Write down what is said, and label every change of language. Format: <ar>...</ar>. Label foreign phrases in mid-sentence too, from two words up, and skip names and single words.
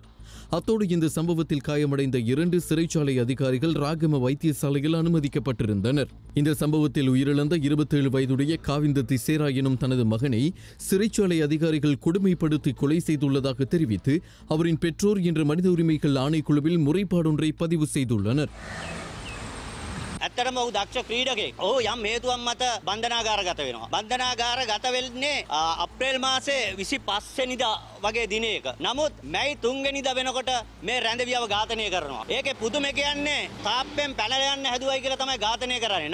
<ta>அத்தோடு இந்த சம்பவத்தில் காயமடைந்த 2 சிறைச்சாலை அதிகாரிகள் ராகம வைத்தியசாலையில் அனுமதிக்கப்பட்டிருந்தனர். இந்த சம்பவத்தில் உயிரிழந்த 27 வயதுடைய காவிந்த திசேரா எனும் தனது மகனை சிறைச்சாலை அதிகாரிகள் கொடுமைப்படுத்தி கொலை செய்துள்ளதாக தெரிவித்து அவரின் பெற்றோர் இன்று மனித உரிமைகள் ஆணைக்குழுவில் முறைப்பாடொன்றை பதிவு செய்துள்ளனர்.</ta> <si>ඇත්තටම ඔහු දක්ෂ ක්‍රීඩකෙක්. ඔහු යම් හේතුවක් මත බන්ධනාගාරගත වෙනවා. බන්ධනාගාරගත වෙන්නේ අප්‍රේල් මාසේ 25 වෙනිදා වගේ දිනයක. නමුත් මැයි 3 වෙනිදා වෙනකොට මේ රැඳවියව ඝාතනය කරනවා. ඒකේ පුදුම කියන්නේ තාප්පෙන් පැනලා යන්න හැදුවයි කියලා තමයි ඝාතනය කරන්නේ.</si>